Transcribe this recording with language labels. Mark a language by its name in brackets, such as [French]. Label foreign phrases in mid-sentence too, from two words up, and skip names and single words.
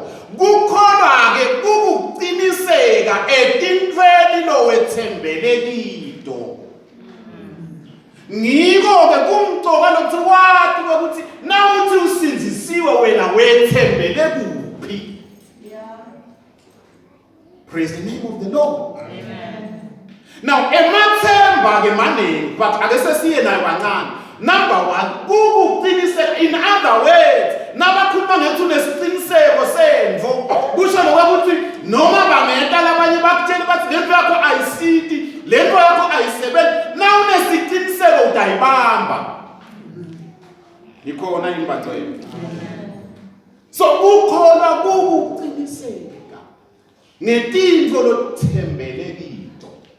[Swati] Kukholwa ke kukuqiniseka etintweni lo wethembele kito. Ngiko ke kumtoka lokuthi wathi ukuthi nawuthi usinzisiwe wena wethembele kuphi. [English] Praise the name of the Lord. Amen. [Swati] Now emathemba ke maningi but ake sesiye nayo kancane. Number 1 kukuqiniseka. [English] In other words, [Swati] nabakhuluma ngethi unesiqiniseko semvo kusho lokuthi noma bangeta labanye bakutshela bathi lento yakho ayisidi, lento yakho ayisebenzi, na unesiqiniseko utayibamba. Ikhona imbatho yethu. So ukholwa kukuqiniseka ngetinto lothembele kito.